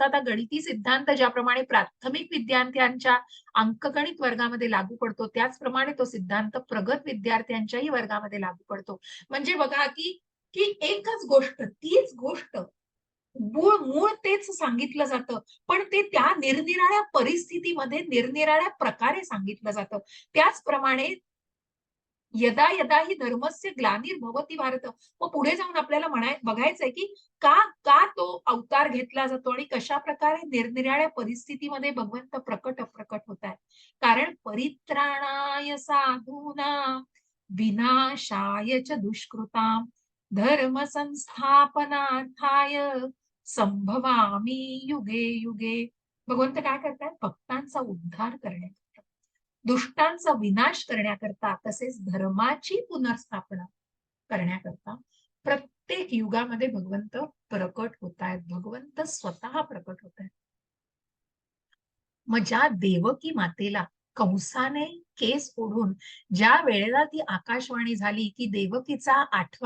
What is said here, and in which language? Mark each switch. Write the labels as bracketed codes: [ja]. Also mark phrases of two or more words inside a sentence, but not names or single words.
[mr] हा गणिती सिद्धांत ज्याप्रमाणे प्राथमिक विद्यार्थ्यांच्या अंकगणित वर्गामध्ये लागू पडतो, त्याचप्रमाणे तो सिद्धांत प्रगत विद्यार्थ्यांच्याही वर्गामध्ये लागू पडतो. म्हणजे बघा, की की एकच गोष्ट, तीच गोष्ट, मूळ तेच सांगितलं जातं, पण ते त्या निरनिराळ्या परिस्थितीमध्ये निरनिराळ्या प्रकारे सांगितलं जातं. [sa] त्याचप्रमाणे यदा यदा हि धर्मस्य ग्लानिर्भवति भारत. [mr] मग पुढे जाऊन आपल्याला बघायचंय, की का का तो अवतार घेतला जातो आणि कशा प्रकारे निरनिराळ्या परिस्थितीमध्ये भगवंत प्रकट अप्रकट होत आहे. [sa] कारण परित्राणाय साधूनां विनाशाय च दुष्कृतां धर्म संस्थापनार्थाय संभवामी युगे युगे. [mr] भगवंत काय करतायत? भक्तांचा उद्धार करण्याकरता, दुष्टांचा विनाश करण्याकरता, तसेच धर्माची पुनर्स्थापना करण्याकरता प्रत्येक युगामध्ये भगवंत प्रकट होत आहेत. भगवंत स्वतः प्रकट होत आहेत. मग ज्या देवकी मातेला कंसाने केस ओढून ज्या वेळेला ती आकाशवाणी झाली, की देवकीचा 8वा